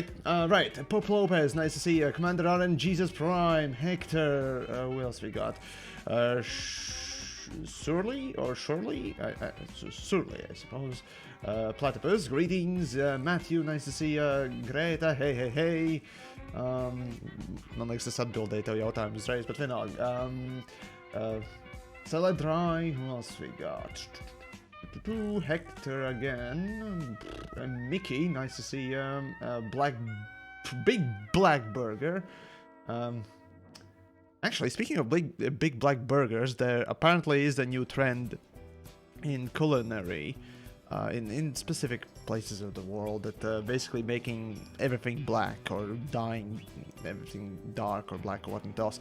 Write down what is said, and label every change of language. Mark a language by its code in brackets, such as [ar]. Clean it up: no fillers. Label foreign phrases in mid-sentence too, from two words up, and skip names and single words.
[en] Right, Pope Lopez, nice to see you. Commander RN, Jesus Prime, Hector, who else we got? Surly, or Surly? Surly, I suppose. Platypus, greetings. Matthew, nice to see you. Greta, hey. [lv] Man liekas, tas atbildēja tev jautājumu uzreiz, bet vienalga. [en] Celadrai, who else we got? Hector again, Mickey, nice to see Big Black Burger. Actually, speaking of big black burgers, there apparently is a new trend in culinary, in specific places of the world, that basically making everything black or dyeing everything dark or black or whatnot else.